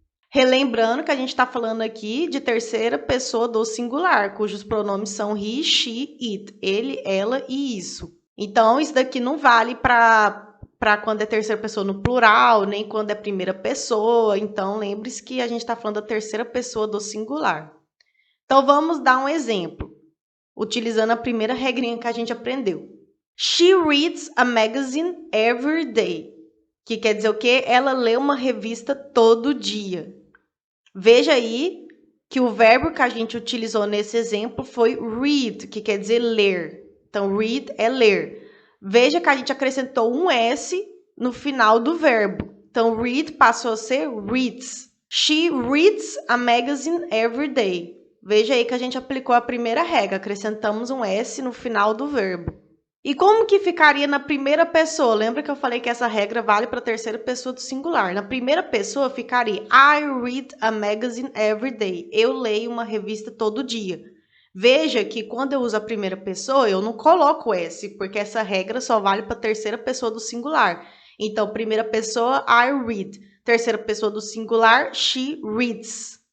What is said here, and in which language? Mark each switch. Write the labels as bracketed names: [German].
[Portuguese] Relembrando que a gente está falando aqui de terceira pessoa do singular, cujos pronomes são he, she, it, ele, ela e isso. Então, isso daqui não vale para quando é terceira pessoa no plural, nem quando é primeira pessoa. Então, lembre-se que a gente está falando da terceira pessoa do singular. Então, vamos dar um exemplo, utilizando a primeira regrinha que a gente aprendeu. [English] She reads a magazine every day. [Portuguese] Que quer dizer o quê? Ela lê uma revista todo dia. Veja aí que o verbo que a gente utilizou nesse exemplo foi read, que quer dizer ler. Então, read é ler. Veja que a gente acrescentou um S no final do verbo. Então, read passou a ser reads. [English] She reads a magazine every day. [Portuguese] Veja aí que a gente aplicou a primeira regra, acrescentamos um S no final do verbo. E como que ficaria na primeira pessoa? Lembra que eu falei que essa regra vale para a terceira pessoa do singular. Na primeira pessoa ficaria [English] I read a magazine every day. [Portuguese] Eu leio uma revista todo dia. Veja que quando eu uso a primeira pessoa, eu não coloco S, porque essa regra só vale para a terceira pessoa do singular. Então, primeira pessoa, [English] I read. [Portuguese] Terceira pessoa do singular, [English] she reads.